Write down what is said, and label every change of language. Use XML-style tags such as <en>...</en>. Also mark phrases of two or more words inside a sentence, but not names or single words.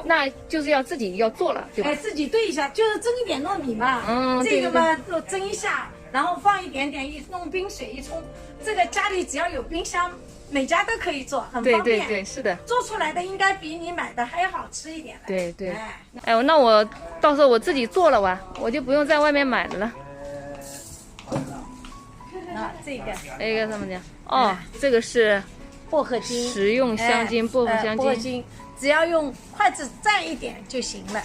<zh>那就是要自己要做了，對吧？哎，自己兌一下，就是蒸一點糯米嘛。這個嘛就蒸一下，然後放一點點，弄冰水一沖。這個家裡只要有冰箱，每家都可以做，很方便。對對對，是的。做出來的應該比你買的還要好吃一點。對對。哎，那我到時候我自己做了哇，我就不用在外面買的了。啊，這個什麼呢？哦，這個是薄荷精，食用香精，薄荷香精。薄荷精，只要用筷子蘸一點就行了，</zh>